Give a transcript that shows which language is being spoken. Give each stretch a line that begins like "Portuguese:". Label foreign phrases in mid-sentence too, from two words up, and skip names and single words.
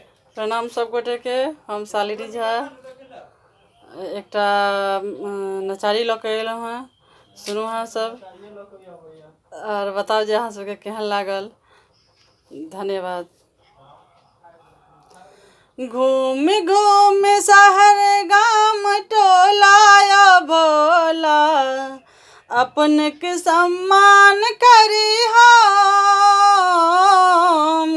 Maithili: प्रणाम सब गोटे के। हम सालिनी झा एक नचारी लऽ के अयलहुँ हैं। सुनू हाँ सब और बताओ जे अहाँ सबके केहन लागल। धन्यवाद। घूम घूम शहर गाम टोला भोला अपन के सम्मान करी हम।